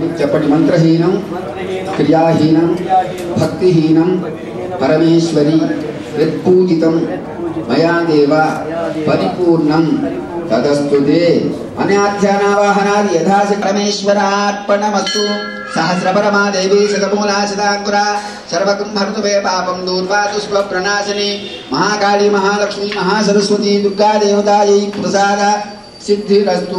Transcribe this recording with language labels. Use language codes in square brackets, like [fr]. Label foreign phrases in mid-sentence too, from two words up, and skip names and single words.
[sa] చెప్పండి మంత్రహీనం క్రియాహీనం భక్తిహీనం పరమేశ్వరి యత్పూజితం మయా దేవ పరిపూర్ణం తదస్తుతే అనాధ్యానావాహనాది యథాశక్తి పరమేశ్వరార్పణమస్తు। सहस्रपरमा देवी शतमूला शतांकुरा सर्वकुंभर्तुवे पापं दूर्वातु स्वप्रणाशिनी महाकाली महालक्ष्मी महासरस्वती दुर्गा देवतायै प्रसाद सिद्धिरस्तु।